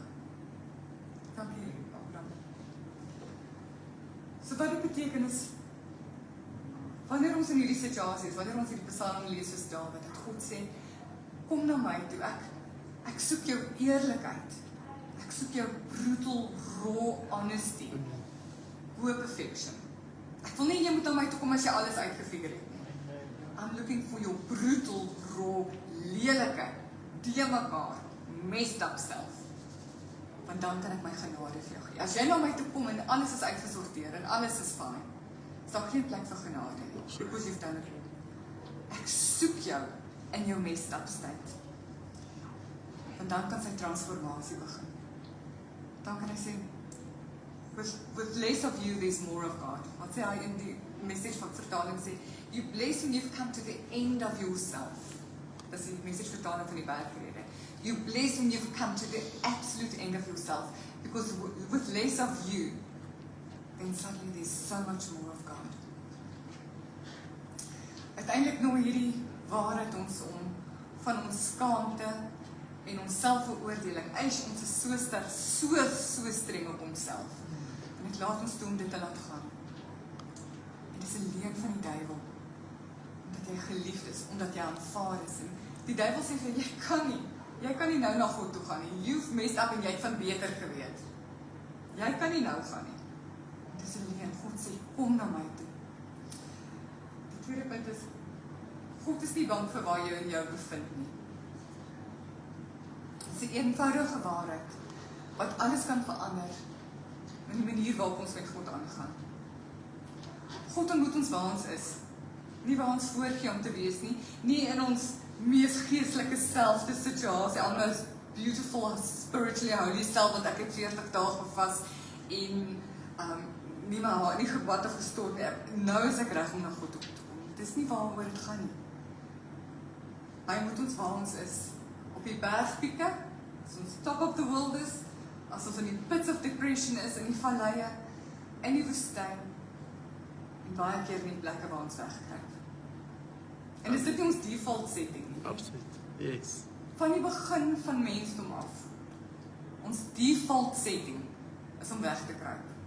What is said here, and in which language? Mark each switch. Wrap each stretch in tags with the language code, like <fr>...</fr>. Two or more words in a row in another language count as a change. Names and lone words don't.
<af>Dankie, Abraham. So wat dit beteken is, wanneer ons in hierdie situasie is, wanneer ons hierdie psalm lees soos Dawid, dat God sê, kom na my toe, ek soek jou eerlikheid, ek soek jou</af> <en>brutal, raw honesty, hoe perfection.</en> <af>Ek wil nie jy moet na my toe kom as jy alles uitgefigure het nie.</af> <en>I'm looking for your brutal, raw,</en> <af>lelike, de-mekaar,</af> <en>messed up self.</en> <af>Want dan kan ek my genade vir jou gee. As jy na my toe kom en alles is uitgesorteer en alles is fine, is daar geen plek vir genade nie.</af> <en>Because you've done it all.</en> <af>Ek soek jou in jou</af> <en>messed up state.</en> <af>Want dan kan sy transformasie begin. Dan kan hy sê,</af> <en>with less of you, there's more of God.</en> <af>Wat sê hy in die message van vertaling sê,</af> <en>you bless when you've come to the end of yourself.</en> <af>Dat is die message vertaling van die bergrede.</af> <en>You bless when you've come to the absolute end of yourself. Because with less of you, then suddenly there's so much more of God.</en> <af>Uiteindelik nou hierdie waarheid ons om van ons skaamte en ons selfveroordeling. Ons is so sterk, so streng op onsself. En dit laat ons toe om dit te laat gaan. En dit is 'n leuen van die duiwel. Omdat jy geliefd is, omdat jy aanvaar is. En die duiwel sê vir jy kan nie nou na God toe gaan nie.</af> <en>You've messed up</en> <af>en jy het van beter geweet. Jy kan nie nou gaan nie. Dit is 'n leuen. God sê, kom na my toe. Die tweede punt is, God is nie bang vir waar jy in jou bevind nie. Dit is 'n eenvoudige waarheid, wat alles kan verander, in die manier waarop ons met God aangaan. God ontmoet ons waar ons is, nie waar ons voorgee om te wees nie, nie in ons mees geestelike selfde situasie,</af> <en>almost beautiful, spiritually holy self,</en> <af>wat ek het 40 dae bevas, en nie my haar nie gebad of gestort nie. Nou is ek reg om na God toe te kom. Dis nie waaroor dit gaan nie. Hy moet ons waar ons is. Op die bergpieke, as ons</af> <en>top of the world</en> <af>is, as ons in die</af> <en>pits of depression</en> <af>is, in die valleie, in die woestyn, en baie keer in die plekke waar ons wegkruip. En is dit nie ons</af> <en>default setting</en> <af>nie? Absoluut. Yes. Van die begin van mensdom af, ons</af> <en>default setting</en> <af>is om weg te kruip.</af>